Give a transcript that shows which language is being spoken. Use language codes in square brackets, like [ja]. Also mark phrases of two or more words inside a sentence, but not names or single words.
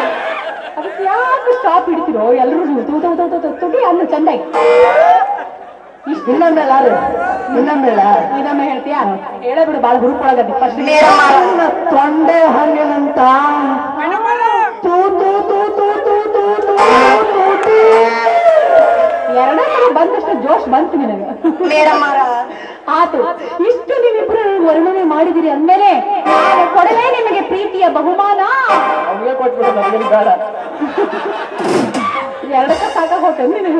[kn] ಅದಕ್ಕೆ ಯಾಕೆ ಸ್ಟಾಪ್ ಹಿಡಿತಿರೋ ಎಲ್ಲರೂ ತುಟಿ ಅನ್ನ ಚಂದಾಗಿ ಇನ್ನೊಮ್ಮೆಲ್ಲ ಇದೊಮ್ಮೆ ಹೇಳ್ತೀಯಾ ಹೇಳೇ ಬಿಡು ಬಾಳ ಹುಡುಕೊಳಗದ್ದಿ ಫಸ್ಟ್ ತೊಂಡೆ ಹಣ್ಣಿನಂತ ತೂ ತೂ ತೂ ತೂ ತೂ ತೂ ತೂ ತೂಟಿ. ಎರಡೇ ಬಂದಷ್ಟು ಜೋಶ್ ಬಂತು ನಿನಗೆ ಆತು ಇಷ್ಟು ನೀವಿಬ್ರು ವರ್ಣನೆ ಮಾಡಿದಿರಿ ಅಂದ್ಮೇಲೆ ನಾನು ಕೊಡಲೇ ನಿಮಗೆ ಪ್ರೀತಿಯ ಬಹುಮಾನ. ಅವ್ನಿಗೆ ಕೊಟ್ಬಿಟ್ಟು ನಮ್ಗೇನು ಬೇಡ. ಎರಡಕ್ಕ ಸಾಕ ಹೋಗ್ತೇನೆ ನಿನಗೆ